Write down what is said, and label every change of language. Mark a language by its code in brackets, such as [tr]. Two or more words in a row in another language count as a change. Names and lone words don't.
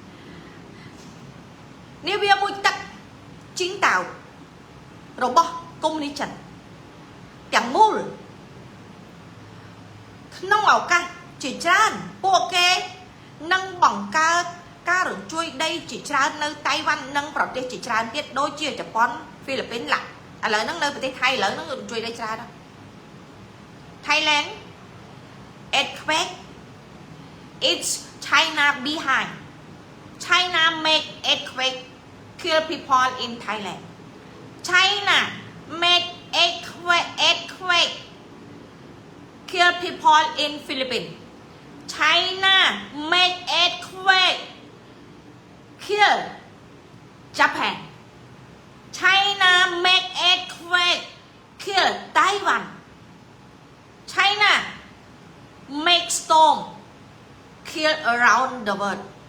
[km] នេះវាមួយទឹកជីងតៅរបស់កុំនេះចិនទាំងមូលក្នុងឱកាសជាច្រើនពួកគេនឹងបង្កើតការ រញ្ជួយដីជាច្រើននៅតៃវ៉ាន់និងប្រទេសជាច្រើនទៀតដូចជាជប៉ុន ហ្វីលីពីនឡាឥឡូវហ្នឹងនៅប្រទេសថៃឥឡូវហ្នឹងរញ្ជួយដី ច្រើនណាស់ [en] Thailand earthquake it's China behind China make earthquake kill people in Thailand China make earthquake kill people in Philippines China make earthquake kill Japan China make earthquake kill Taiwan China make storm kill around the world